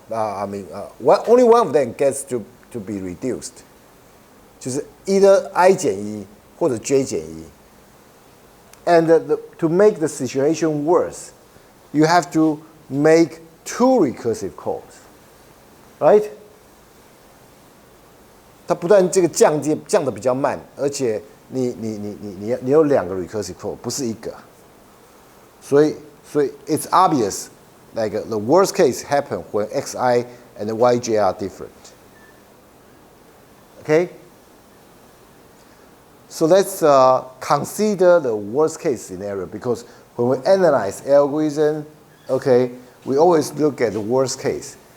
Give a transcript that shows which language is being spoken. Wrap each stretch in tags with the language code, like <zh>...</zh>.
<en>Only one of them gets to be reduced.</en> <zh>就是 either I 减1或者 j 减1.</zh> <en>And to make the situation worse, you have to make 2 recursive calls, right?</en> <zh>它不但这个降得比较慢，而且你有2个 recursive call， 不是1个。</zh> <en>所以 it's obvious, like the worst case happen when xi and yj are different. Okay? So let's consider the worst case scenario, because when we analyze algorithm, okay, we always look at the worst case.</en>